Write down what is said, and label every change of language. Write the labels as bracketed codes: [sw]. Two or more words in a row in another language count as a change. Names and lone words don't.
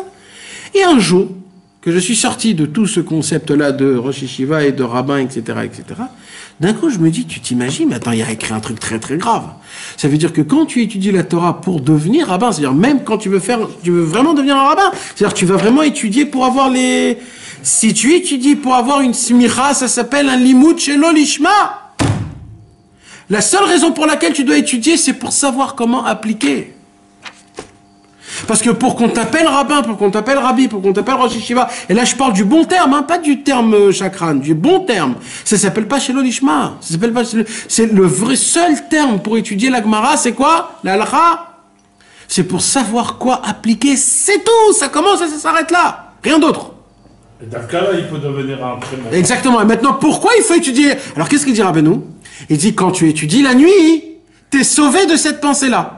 [fr] Et un jour, que je suis sorti de tout ce concept-là de [he] ראש ישיבה [fr] et de rabbin, etc., d'un coup, je me dis, tu t'imagines, mais attends, il y a écrit un truc très très grave. Ça veut dire que quand tu étudies la Torah pour devenir rabbin, c'est-à-dire même quand tu veux vraiment devenir un rabbin, c'est-à-dire que tu vas vraiment étudier pour avoir si tu étudies pour avoir une smicha, ça s'appelle un [he] לימוד שלא לשמה. [fr] La seule raison pour laquelle tu dois étudier, c'est pour savoir comment appliquer. Parce que pour qu'on t'appelle rabbin, pour qu'on t'appelle rabbi, pour qu'on t'appelle [he] ראש ישיבה, [fr] et là je parle du bon terme, hein, pas du terme chakran, du bon terme. Ça s'appelle pas [he] שלא לשמה. [fr] Ça s'appelle pas. C'est le vrai seul terme pour étudier la Gemara, c'est quoi? La halakha. C'est pour savoir quoi appliquer. C'est tout. Ça commence et ça s'arrête là. Rien d'autre. Et dans ce cas-là, il peut devenir un très bon. Exactement. Et maintenant, pourquoi il faut étudier? Alors qu'est-ce qu'il dit Rabbeinu? Il dit, quand tu étudies la nuit, t'es sauvé de cette pensée-là.